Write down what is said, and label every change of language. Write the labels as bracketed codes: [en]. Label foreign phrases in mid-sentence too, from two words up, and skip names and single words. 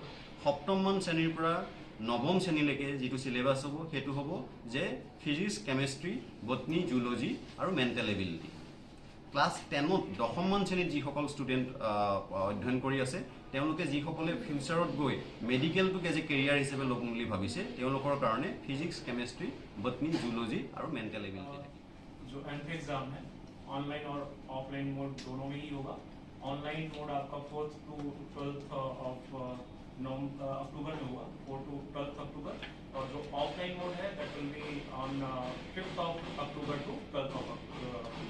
[as] 7মমান শ্ৰেণীৰ পৰা 9ম শ্ৰেণীলৈকে যিটো চিলেবাছ হ'ব সেইটো হ'ব যে ফিজিক্স, কেমেষ্ট্ৰি, বটনী, জুলজি আৰু [en] mental ability. [as] ক্লাছ 10ত 10মমান শ্ৰেণীত যিসকল ষ্টুডেণ্ট অধ্যয়ন কৰি আছে, তেওঁলোকে যিসকলে ফিউচাৰত গৈ মেডিকেলটোক [en] as a career [as] হিচাপে ল'ম বুলি ভাবিছে, তেওঁলোকৰ কাৰণে ফিজিক্স, কেমেষ্ট্ৰি, বটনী, জুলজি আৰু [en] mental ability [as] থাকিব। [hi] जो एंट्री एग्जाम है ऑनलाइन और [en] offline mode [hi] दोनों में ही होगा। [en] online mode [hi] आपका [en] 4th to 12th of October [hi] में हुआ, [en] 4 to 12th [hi] अक्टूबर, और जो [en] offline mode [hi] है [en] that will be on 5th of October to 12th of October.